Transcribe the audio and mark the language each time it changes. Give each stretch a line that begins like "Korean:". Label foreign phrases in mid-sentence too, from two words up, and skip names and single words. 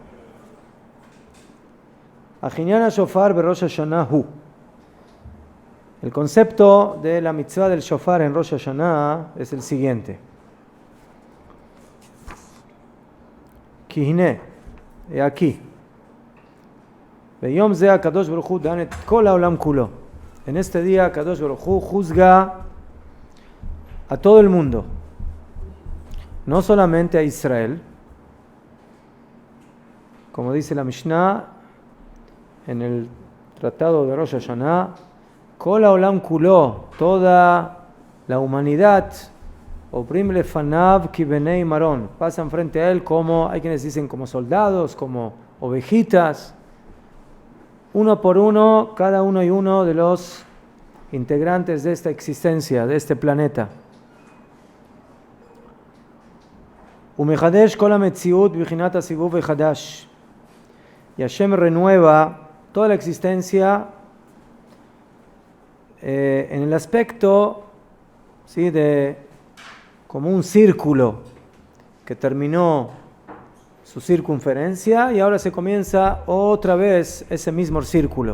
Hebrew: העניין שופר בראש השנה הוא.
Spanish: El concepto de la mitzvah del shofar en Rosh Hashanah es el siguiente. Kihine, he aquí.
Hebrew: ביום זה הקדוש ברוך הוא דן את כל העולם כולו.
Spanish: En este día
Hebrew: הקדוש ברוך הוא
Spanish: juzga a todo el mundo, no solamente a Israel. Como dice la Mishnah en el tratado de Rosh Hashanah,
Hebrew: כל העולם כולו,
Spanish: toda la humanidad,
Hebrew: עוברים לפניו כבני מרון,
Spanish: pasan frente a él como, hay quienes dicen como soldados, como ovejitas, uno por uno, cada uno y uno de los integrantes de esta existencia, de este planeta.
Hebrew: ומחדש כל המציאות בבחינת הסיבוב וחדש,
Spanish: y Hashem renueva toda la existencia en el aspecto, ¿sí?, de como un círculo que terminó su circunferencia y ahora se comienza otra vez ese mismo círculo.